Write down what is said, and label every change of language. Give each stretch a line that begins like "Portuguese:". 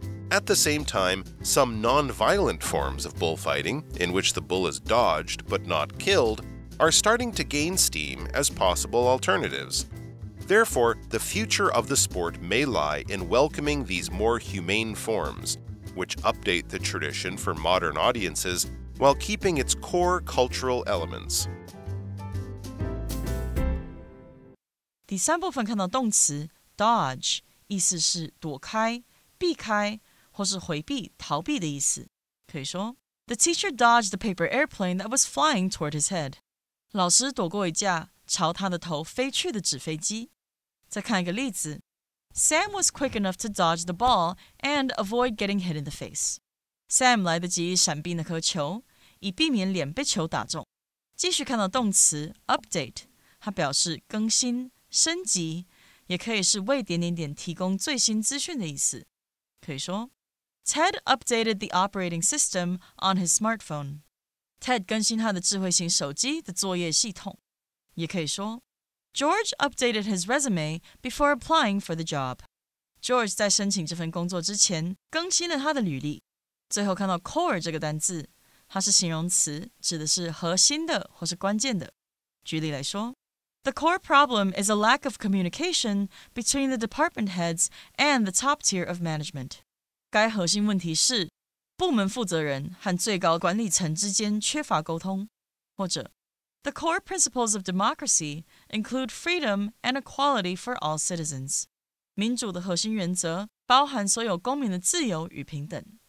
English: At the same time, some non-violent forms of bullfighting, in which the bull is dodged but not killed, are starting to gain steam as possible alternatives. Therefore, the future of the sport may lie in welcoming these more humane forms, which update the tradition for modern audiences while keeping its core cultural elements.
Chinese: 第三部分看到动词 dodge， 意思是躲开、避开或是回避、逃避的意思。可以说
English: The teacher dodged the paper airplane that was flying toward his head.
Chinese: 老师躲过一架朝他的头飞去的纸飞机。再看一个例子
English: Sam was quick enough to dodge the ball and avoid getting hit in the face.
Chinese: Sam 来得及闪避那颗球，以避免脸被球打中。继续看到动词 update， 它表示更新、升级，也可以是为……提供最新资讯的意思。可以说
English: Ted updated the operating system on his smartphone.
Chinese: Ted 更新他的智慧型手机的作业系统。也可以说
English: George updated his resume before applying for the job.
Chinese: George 在申请这份工作之前更新了他的履历，最后看到 core 这个单字，它是形容词，指的是核心的或是关键的。举例来说，
English: The core problem is a lack of communication between the department heads and the top tier of management.
Chinese: 该核心问题是部门负责人和最高管理层之间缺乏沟通。或者
English: The core principles of democracy include freedom and equality for all citizens.
Chinese: 民主的核心原则包含所有公民的自由与平等。